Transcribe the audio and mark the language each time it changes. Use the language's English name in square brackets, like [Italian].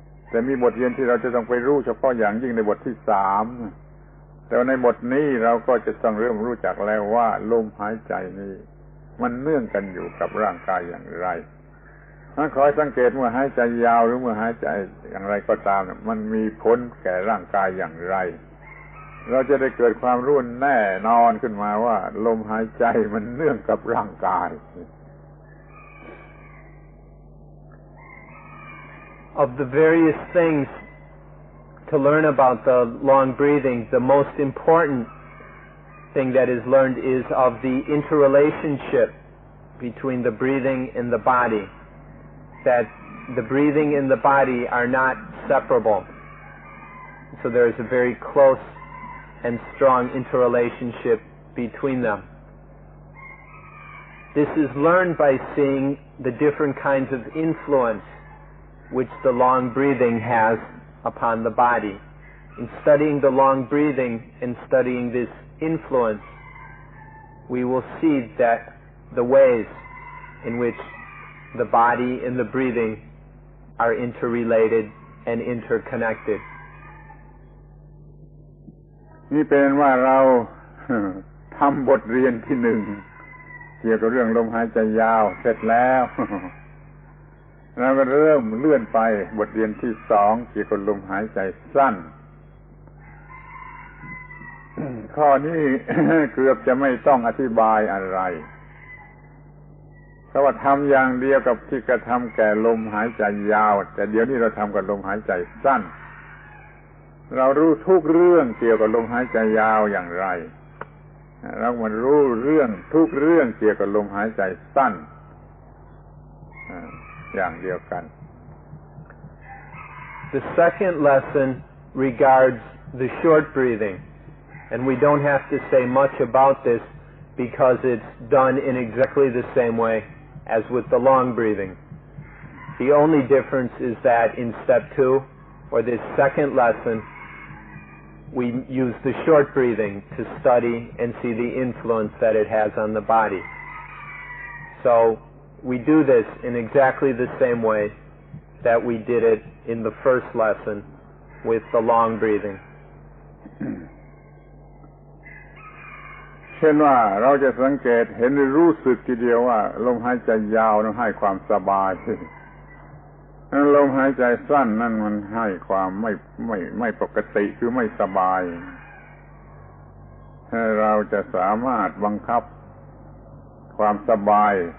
[Thai] แต่มีบทเรียนที่เราจะต้องไปรู้เฉพาะอย่างยิ่งในบทที่3แต่ในบทนี้เราก็จะต้องเริ่มรู้จักแล้วว่าลมหายใจนี้มันเนื่องกันอยู่กับร่างกายอย่างไรถ้าคอยสังเกตเมื่อหายใจยาวหรือเมื่อหายใจอย่างไรก็ตามมันมีผลแก่ร่างกายอย่างไรเราจะได้เกิดความรู้แน่นอนขึ้นมาว่าลมหายใจมันเนื่องกับร่างกาย [English] Of the various things to learn about the long breathing, the most important thing that is learned is of the interrelationship between the breathing and the body, that the breathing and the body are not separable. So there is a very close and strong interrelationship between them. This is learned by seeing the different kinds of influence which the long breathing has upon the body. In studying the long breathing and studying this influence, we will see that the ways in which the body and the breathing are interrelated and interconnected. [Thai] นี่เป็นว่าเราทำบทเรียนที่1เกี่ยวกับเรื่องลมหายใจยาวเสร็จแล้วเราก็เริ่มเลื่อนไปบทเรียนที่2เกี่ยวกับลมหายใจสั้น ข้อนี้เกือบจะไม่ต้องอธิบายอะไรเพราะว่าทำอย่างเดียวกับที่กระทำแก่ลมหายใจยาวแต่เดี๋ยวนี้เราทำกับลมหายใจสั้นเรารู้ทุกเรื่องเกี่ยวกับลมหายใจยาวอย่างไรเรามารู้เรื่องทุกเรื่องเกี่ยวกับลมหายใจสั้นอย่างเดียวกัน [English] The second lesson regards the short breathing, and we don't have to say much about this because it's done in exactly the same way as with the long breathing. The only difference is that in step 2, or this second lesson, we use the short breathing to study and see the influence that it has on the body. So we do this in exactly the same way that we did it in the first lesson with the long breathing. [Thai] เช่นว่าเราจะสังเกตเห็นรู้สึกทีเดียวว่าลมหายใจยาวนั้นให้ความสบายลมหายใจสั้นนั่นมันให้ความไม่ปกติคือไม่สบายเราจะสามารถบังคับความสบาย